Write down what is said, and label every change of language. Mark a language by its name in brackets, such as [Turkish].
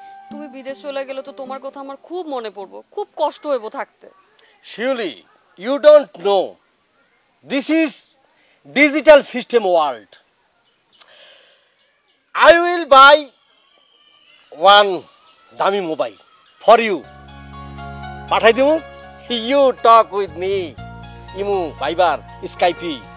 [Bangla] তুমি বিদেশ চলে গেলে তো তোমার কথা আমার খুব মনে পড়বো, খুব কষ্ট হইব থাকতে। [English] Surely, you don't know, this is digital system world. I will buy one [Bangla] দামি [English] Mobile for you. [Bangla] পাঠাই দিমু, [English] you talk with me, imo, Viber, Skype.